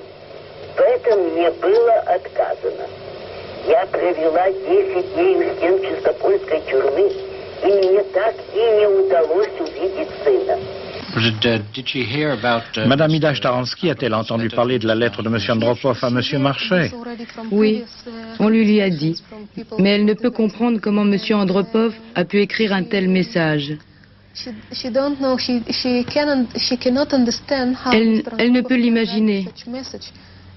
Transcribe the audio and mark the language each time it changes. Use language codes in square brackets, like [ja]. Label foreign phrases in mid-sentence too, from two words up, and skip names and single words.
[ru] В этом мне было отказано. Я провела 10 дней у стен Чистопольской тюрьмы, и мне так и не удалось увидеть сына. [fr] Madame Ida Tcharansky a-t-elle entendu parler de la lettre de M. Andropov à M. Marchais? Oui, on lui a dit. Mais elle ne peut comprendre comment M. Andropov a pu écrire un tel message. Elle ne peut l'imaginer.